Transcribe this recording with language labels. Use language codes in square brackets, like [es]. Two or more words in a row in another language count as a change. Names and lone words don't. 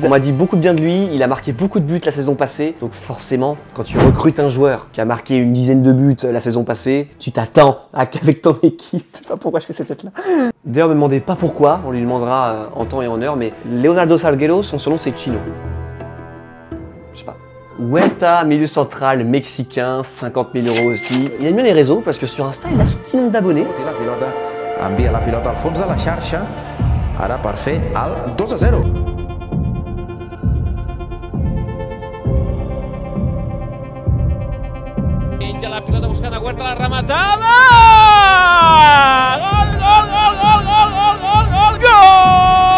[fr] On m'a dit beaucoup de bien de lui. Il a marqué beaucoup de buts la saison passée. Donc forcément, quand tu recrutes un joueur qui a marqué une dizaine de buts la saison passée, tu t'attends à qu'avec ton équipe. Je sais pas pourquoi je fais cette tête-là. D'ailleurs, ne me demandez pas pourquoi. On lui demandera en temps et en heure. Mais Leonardo Salguero, son surnom c'est Chino. Je sais pas. Huerta, milieu central mexicain, 50 000 € aussi. Il aime bien les réseaux parce que sur Insta, il a son petit nombre d'abonnés. [ca] La pilota, envia la pilota al fons de la xarxa, ara per fer el 2-0. Penja la pilota buscant a Huerta, la rematada! Gol, gol, gol, gol, gol, gol, gol, gol, gol!